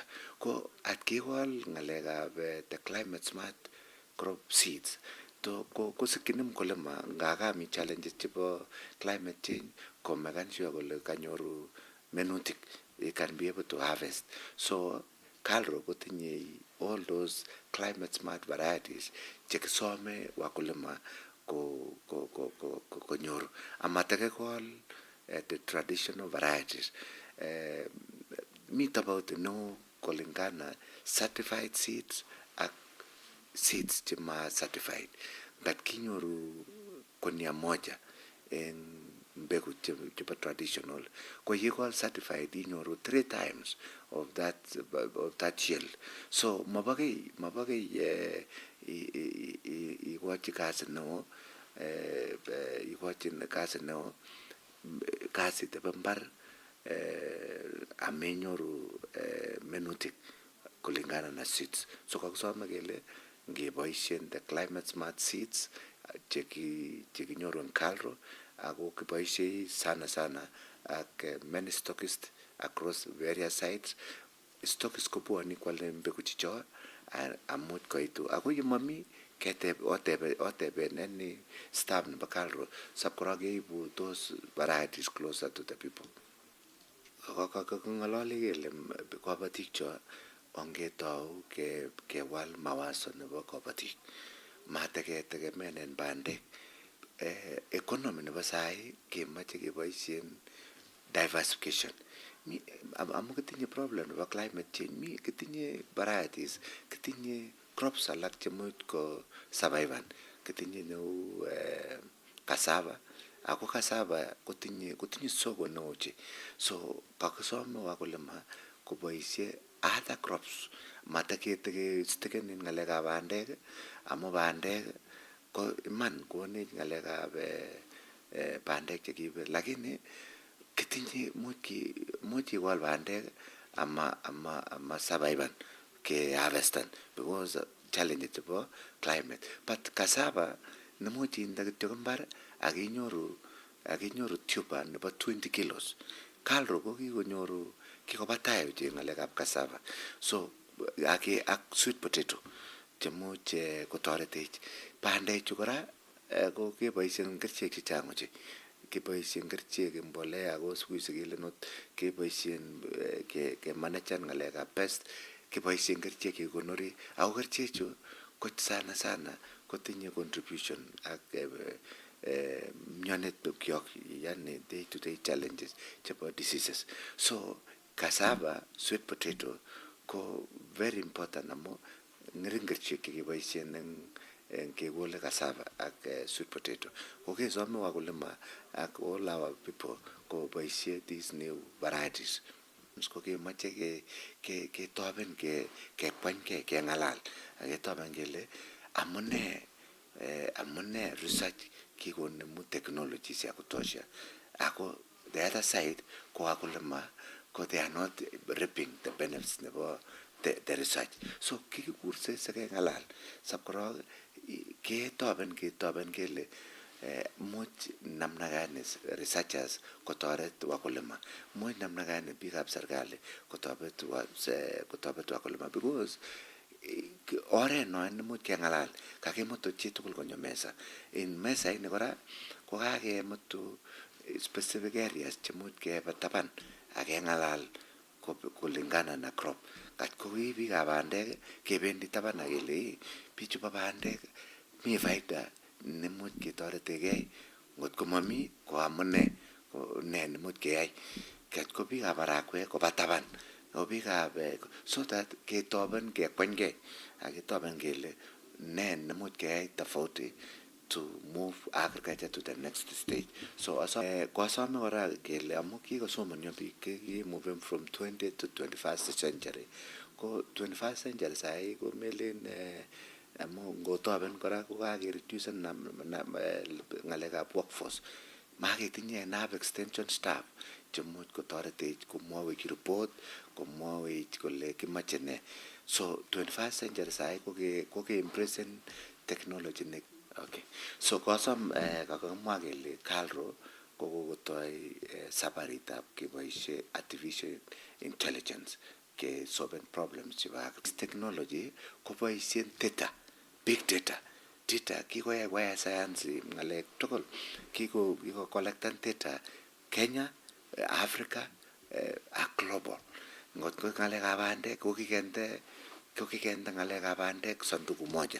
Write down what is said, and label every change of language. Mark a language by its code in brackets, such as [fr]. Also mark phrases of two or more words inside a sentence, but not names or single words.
[kln] Ko atkikol ng'alekab [en] the climate smart crop seeds [kln] kosikyin mkulima ngakami challenges chebo [en] climate change [kln] ko [en] maken sure [kln] kole kanyoru minutik [en] he can be able to harvest. [kln] So kalro kotinye [en] all those climate smart varieties [kln] chekisome wakulima konyoru amatakekol [en] the traditional varieties. [kln] Mi tofauti neo kulingana [en] certified seeds [kln] ak seeds chema certified. But kinyoru konia moja en mbegu chebo traditional ko yekol certified inyoru 3 [en] times of that yield. [kln] So mabagei ikochi kazi neo, ikochin kazi neo, kasit nebo mbar amenyoru minutik [sw] kulingana na [kln] seeds. So kakisome kele ngeboisien [en] the climate smart seeds [kln] chekinyoru en kalro ako kiboisie sana ak [en] many stockists across various sites. [kln] Stockists kobwoni kwale mbegu chicho amuch koitu ako yemami oteben [en] any staff [kln] nebo kalro sapkora keibu [en] those varieties closer to the people. [kln] Kaking'ololi kele kabatik cho ongetou kewal mawazo nebo kabatik mateketegemenen bandek. Economy nebo sai kemoche keboisien diversification. Amu kitinye problem nebo [en] climate change, [kln] kitinye varieties, kitinye crops alak chemuch ko survivan, kitinye neu cassava, ako cassava kotinye soko neo che. So kakisome wakulima koboisie [en] other crops [kln] mataketeken en ng'alekab bandek amu bandek ko iman konech ng'alekab bandek chekibe, lakini kitinye much ikol bandek ama survivan ke harvestan [en] because challenge [kln] chebo climate. But cassava nemuch inde kityo mbar akinyoru tuber nebo 20 kilos. Kalro ko kikoba tai ochei ng'alekab cassava. So ak [en] sweet potato [kln] chemuch kotoretech. Bandechu kora ko keboisien kerichek chechang ochei. Keboisien kerichek mbolea ko [sw] siku hizi [kln] kelen ot keboisien kemanejan ng'alekab pest, keboisien kerichek kekonori ako kerichechu ko sana kotinye contribution ak mionet kyok yani [en] day to day challenges [kln] chebo diseases. So cassava, [en] sweet potato [kln] ko [en] very important [kln] amo ngeringerchik keboisien en kegole cassava ak [en] sweet potato. [kln] Okay, so me wakulima ak [en] all our people [kln] ko boisie [en] these new varieties. [kln] Ko kemoche ketoben kekwany kengalal ak ketoben kele amune research kikonemu technologies [sw] ya kutosha. [kln] Ako [en] the other side [kln] ko wakulima ko [en] they are not reaping the benefits [kln] nebo [en] the research. [kln] So kikikurse sekengalal sapkorok ketoben kele much [sw] namna gani [kln] researchers kotoret wakulima, much [sw] namna gani [kln] biikab serikali kotoret wakulima, because oret no nemuch kengalal kakimutu chitugul konyo mesa. In mesa ini kora ko kakemutu [en] specific areas [kln] chemuch keba taban ak kengalal [sw] kulingana na [kln] crop. Kat ko biikab bandek kebendi taban ak kele bichu bo bandek mi faida nemuch ketoretegei, ngot ko mami ko amune ko ne nemuch keyai. Kat ko biikab marakwek koba taban, ko biikab [en] so that [kln] ketoben kekwanygei ak ketoben kele ne nemuch keyai tofauti [en] to move agriculture to the next stage. [kln] So kwasome kora kele amu kikosomonyo biik [en] moving from 20th to 21st century. [kln] Ko [en] 21st century [kln] sai ko melen amu ngotoben kora ko kakereduce ngalekab workforce. Maketinye [en] enough extension staff [kln] chemuch kotoretech komwowech report, komwowech kole kimache ne. So [en] 21st century [kln] sai ko ke [en] present technology [kln] ne. Okay. So kosom kakamwa kele Kalro kokotoi sabaritab keboishe [en] artificial intelligence [kln] ke [en] solve problems [kln] chebo technology koboisien data, [en] big data [kln] kikoyai waya science ngalek tugul kiko collectan data Kenya, Africa ak global. Ngot ko ngalekab bandek ko kikende ngalekab bandek [sw] sanduku moja.